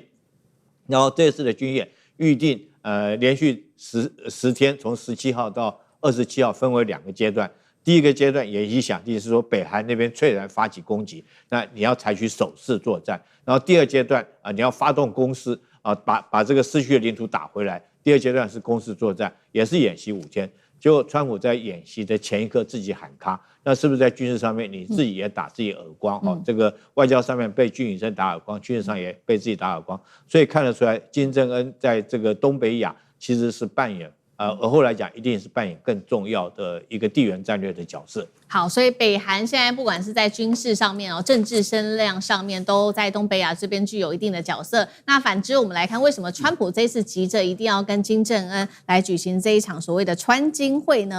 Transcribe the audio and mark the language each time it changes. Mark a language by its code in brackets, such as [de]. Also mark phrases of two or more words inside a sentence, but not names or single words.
[zh] 然後這次的軍演預定連續10天，從17號到27號分為2個階段。第一個階段演習想定是說北韓那邊猝然發起攻擊，那你要採取守勢作戰。然後第二階段你要發動攻勢把這個失去的領土打回來。第二階段是攻勢作戰，也是演習5天。結果川普在演習的前一刻自己喊卡，那是不是在軍事上面你自己也打自己耳光？這個外交上面被金與正打耳光，軍事上也被自己打耳光，所以看得出來金正恩在這個東北亞其實是扮演而後來講一定是扮演更重要的一個地緣戰略的角色。好，所以北韓現在不管是在軍事上面政治聲量上面，都在東北亞這邊具有一定的角色。那反之，我們來看為什麼川普這次急着一定要跟金正恩來舉行這一場所謂的川金會呢？